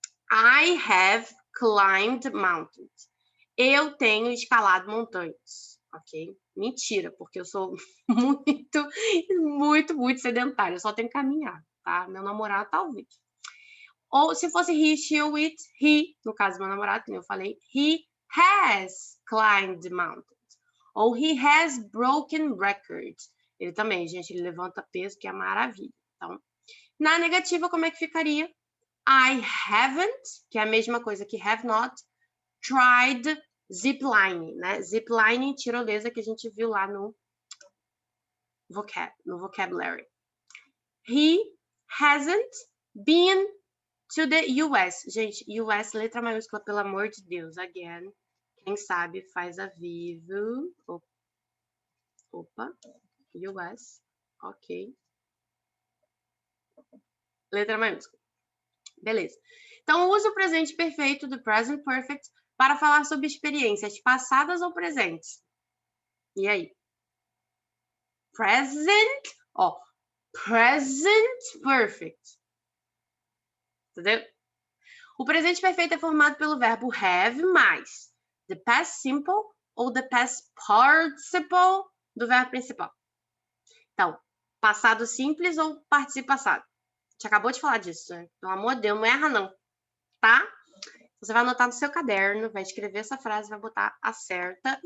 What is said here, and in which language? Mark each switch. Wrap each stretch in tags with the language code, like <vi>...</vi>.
<en>I have climbed mountains.</en> <pt>Eu tenho escalado montanhas, ok? Mentira, porque eu sou muito sedentária. Eu só tenho caminhado, tá? Meu namorado, talvez. Ou se fosse he, she ou it, he, no caso do meu namorado, como eu falei,</pt> <en>he has climbed mountains.</en> <pt>Ou</pt> <en>he has broken records.</en> <pt>Ele também, gente, ele levanta peso, que é maravilha. Então, na negativa, como é que ficaria?</pt> <en>I haven't,</en> <pt>que é a mesma coisa que</pt> <en>have not, tried ziplining,</en> <pt>né? Ziplining, tirolesa, que a gente viu lá no vocabulary.</pt> <en>He hasn't been to the US.</en> <pt>Gente, US, letra maiúscula, pelo amor de Deus.</pt> <en>Again,</en> <pt>quem sabe faz a vivo. Opa, US, ok. Letra maiúscula. Beleza. Então, use o presente perfeito do present perfect para falar sobre experiências passadas ou presentes. E aí? Present, ó, present perfect. Entendeu? O presente perfeito é formado pelo verbo have mais</pt> <en>the past simple</en> <pt>ou</pt> <en>the past participle</en> <pt>do verbo principal. Então, passado simples ou participo passado. A gente acabou de falar disso, né? Pelo amor de Deus, não erra não, tá? Você vai anotar no seu caderno, vai escrever essa frase, vai botar a certa.</pt>